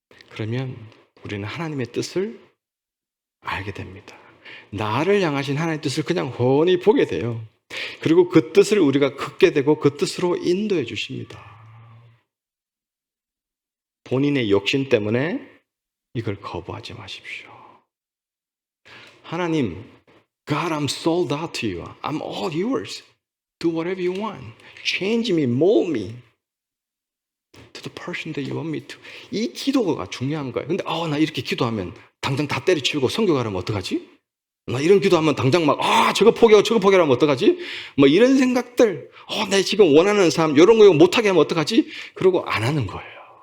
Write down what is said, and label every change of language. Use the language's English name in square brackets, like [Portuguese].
[Korean] 그러면 우리는 하나님의 뜻을 알게 됩니다. 나를 향하신 하나님의 뜻을 그냥 훤히 보게 돼요. 그리고 그 뜻을 우리가 긋게 되고 그 뜻으로 인도해 주십니다. 본인의 욕심 때문에 이걸 거부하지 마십시오. [English] 하나님, God, I'm sold out to you. I'm all yours. Do whatever you want. Change me, mold me to the person that you want me to. [Korean] 이 기도가 중요한 거예요. 근데 나 이렇게 기도하면 당장 다 때려치우고 선교 가려면 어떡하지? 나 이런 기도하면 당장 막 저거 포기하면 어떡하지? 뭐 이런 생각들. 내가 지금 원하는 삶 이런 거 못하게 하면 어떡하지? 그러고 안 하는 거예요.